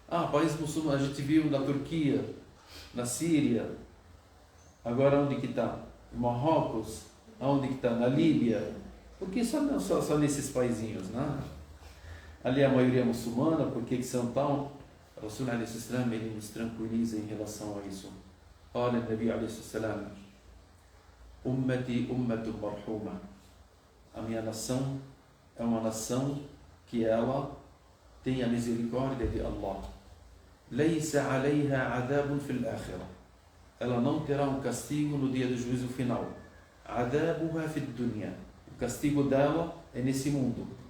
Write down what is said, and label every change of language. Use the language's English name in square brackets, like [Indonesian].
[Portuguese] País muçulmano, a gente viu na Turquia, na Síria, agora onde que está? Em Marrocos, aonde que está? Na Líbia. Por que só nesses paizinhos, né? Ali a maioria é muçulmana, por que são tão? O Rasul alayhi salam, ele nos tranquiliza em relação a isso. [Arabic] قال النبي عليه الصلاة والسلام: أمتي أمة مرحومة, [Portuguese] a minha nação é uma nação que ela tem a misericórdia de Allah. [Arabic] لَيْسَ عَلَيْهَا عَذَابٌ فِي الْآخِرَةِ. [Portuguese] Ela não terá um castigo no dia do juízo final. [Arabic] عَذَابُهَا فِي الدُّنْيَا. [Portuguese] O castigo dela é nesse mundo.